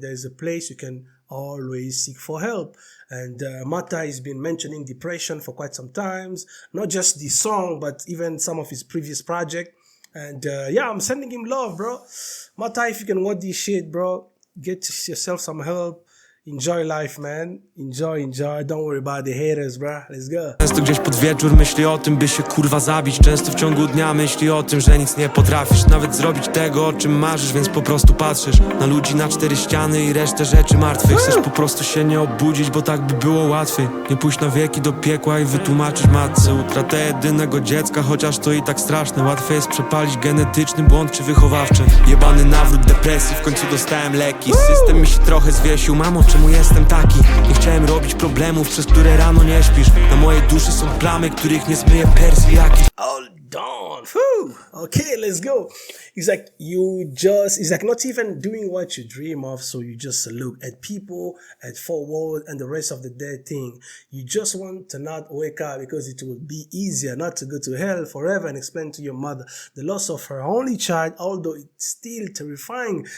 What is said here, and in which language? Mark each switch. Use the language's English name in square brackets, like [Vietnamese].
[English] There's a place you can always seek for help. And Mata has been mentioning depression for quite some times, not just the song, but even some of his previous project. And yeah, I'm sending him love, bro. Mata, if you can watch this shit, bro, get yourself some help. Enjoy life, man. Enjoy. Don't worry about the haters, bro. Let's go. [Polish] Często gdzieś pod wieczór myśli o tym, by się kurwa zabić. Często w ciągu dnia myśli o tym, że nic nie potrafisz nawet zrobić tego, o czym marzysz, więc po prostu patrzysz na ludzi na cztery ściany i resztę rzeczy martwych. Chcesz po prostu się nie obudzić, bo tak by było łatwiej. Nie pójść na wieki do piekła i wytłumaczyć matce utratę jedynego dziecka, chociaż to i tak straszne. Łatwiej jest przepalić genetyczny błąd czy wychowawczy. Jebany nawrót depresji, w końcu dostałem leki. System mi się trochę zwiesił, mamo, czemu jestem taki? Nie chciałem robić problemów, przez które rano nie śpisz. Na mojej duszy są plamy, których nie zmyje Persji jakiś. [English] Hold on. Okay, let's go. It's like not even doing what you dream of, so you just look at people, at forward, and the rest of the dead thing. You just want to not wake up because it would be easier not to go to hell forever and explain to your mother the loss of her only child, although it's still terrifying.